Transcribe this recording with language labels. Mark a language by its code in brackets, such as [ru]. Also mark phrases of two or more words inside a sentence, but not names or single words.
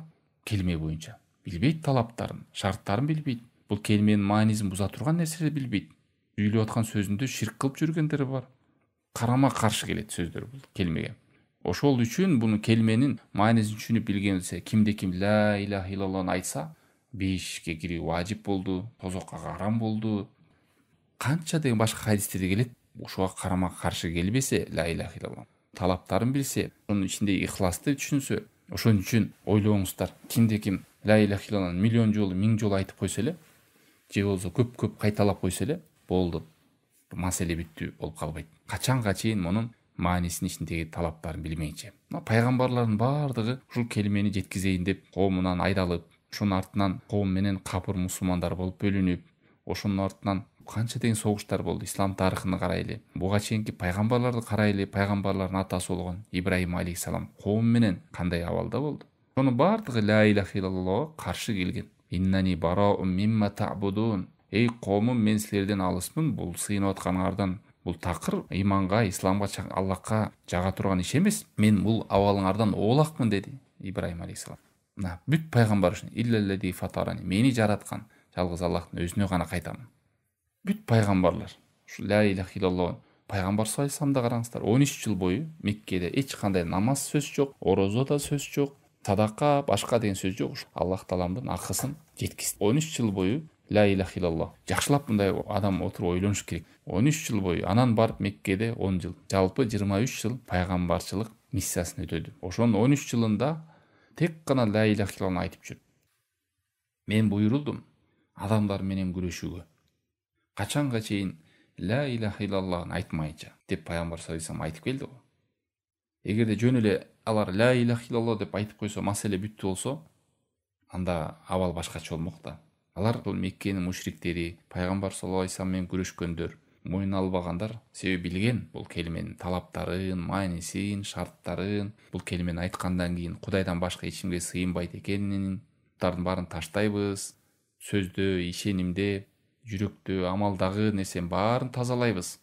[ky] Келме боюнча билбейт, талаптарын, шарттарын билбейт. Бул келменин маанисин буза турган нерселерди билбейт. Сүйлөп аткан сөзүндө ширк кылып жүргендер бар. Карама каршы келет сөздөр бул келмеге. Ошол үчүн буну келменин маанисин түшүнүп билгенсе, кимде ким [ar] لا إله إلا الله [ky] айтса, бейишке кирүү важип болду, тозокко карам болду. Канча деген башка хадистерде келет. Ошого карама каршы келбесе, [ar] لا إله إلا الله [ky] талаптарын билсе, онун ичинде ихласты түшүнсө, ошон үчүн ойлоңуздар, кимде ким [ar] لا إله إلا الله [ky] миллион жолу, 1000 жолу айтып койсо эле, же болсо көп кайталап койсо эле, болду. Маселе бүттү болуп калбайт. Качанга чейин мунун маанисин ичиндеги талаптарын билмейинче. Пайгамбарлардын баардыгы ушул келмени жеткизейин деп коомунан айдалып, ошонун артынан коом менен капыр мусулмандар болуп бөлүнүп, ошонун артынан канча деген согуштар болду. Ислам тарыхын карайлы, буга чейинки пайгамбарларды карайлы, пайгамбарлардын атасы болгон Ибрахим алейхиссалам коом менен кандай абалда болду. Ошонун баардыгы [ar] لا إله إلا الله [ky] каршы келген. [ar] إنني براء مما تعبدون. [ky] Эй коомум, мен силерден алысмын, бул сыйынып атканыңардан, бул такыр иманга, исламга, Аллахка жага турган иш эмес. Мен бул абалыңардан оолакмын деди Ибрахим алейхиссалам. Бүт пайгамбар үчүн [ar] إلا الذي فطرني, [ky] мени жараткан жалгыз Аллахтын өзүнө гана кайтамын. Бүт пайгамбарлар ушу [ar] لا إله إلا الله [ky] пайгамбар [ar] صلى الله عليه وسلم [ky] караңыздар, 13 жыл бою Меккеде эч кандай намаз сөз жок, орозо да сөз жок, садака, башка деген сөз жок. Аллах Тааламдын акысын жеткизди. 13 жыл бою [ar] لا إله إلا الله. [ky] Жакшылап мындай адам отуруп ойлонуш керек. 13 жыл бою, анан барып Меккеде 10 жыл. Жалпы 23 жыл пайгамбарчылык миссиясын өтөдү. Ошонун 13 жылында тек гана [ar] لا إله إلا الله [ky] айтып жүрдү. Мен буйрулдум адамдар менен күрөшүүгө. Качанга чейин [ar] لا إله إلا الله [ky] айтмайча деп пайгамбар [ar] صلى الله عليه وسلم [ky] айтып келди го. Эгерде жөн эле алар [ar] لا إله إلا الله [ky] деп айтып койсо, маселе бүттү болсо, анда абал башкача болмок да. Алар бул Меккенин мушриктери, пайгамбар [ar] صلى الله عليه وسلم [ky] менен күрөшкөндөр, мойнуна албагандар, себеби билген бул келменин талаптарын, маанисин, шарттарын, бул келмени айткандан кийин Кудайдан башка эч кимге сыйынбайт экенин, буттардын баарын таштайбыз, сөздө, ишенимде, жүрөктө, амалдагы нерсенин баарын тазалайбыз.